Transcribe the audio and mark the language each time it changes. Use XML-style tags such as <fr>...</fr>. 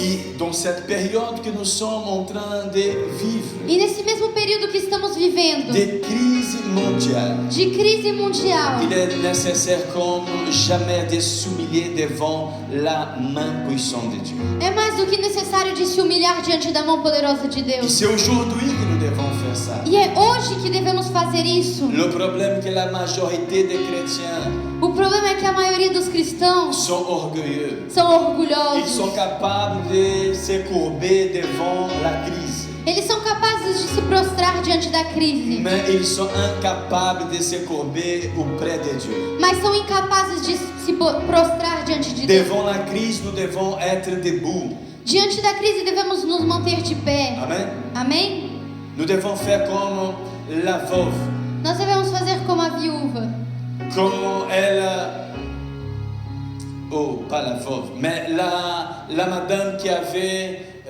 <fr>Et dans cette période que nous sommes en train de vivre,</fr> <pt>E nesse mesmo período que estamos vivendo,</pt> <fr>des crises mondiales,</fr> <pt>de crise mundial,</pt> <fr>il est nécessaire comme jamais de s'humilier devant la main puissante de Dieu.</fr> <pt>é mais do que necessário de se humilhar diante da mão poderosa de</pt> <fr>Et</fr> <pt>Deus.</pt> <fr>c'est aujourd'hui que nous devons faire ça.</fr> <pt>E é hoje que devemos fazer isso.</pt> <fr>Le problème est que la majorité des chrétiens</fr> <pt>O problema é que a maioria dos cristãos</pt> <fr>sont orgueilleux.</fr> <pt>são</pt> <fr>Ils</fr> <pt>orgulhosos.</pt> <fr>sont capables de se courber devant la crise.</fr> <pt>Eles são capazes de se prostrar diante da crise,</pt> <fr>Mais ils sont incapables de se courber auprès de Dieu.</fr> <pt>mas são incapazes de se prostrar diante de Deus.</pt> <fr>Devant la crise, nous devons être debout.</fr> <pt>Diante da crise devemos nos manter de pé.</pt> <fr>Amen.</fr> <pt>Amém?</pt> <fr>Nous devons faire comme la veuve.</fr> <pt>Nós devemos fazer como a viúva.</pt> <fr>Comme elle... Oh, pas la veuve, mais la madame qui avait...</fr>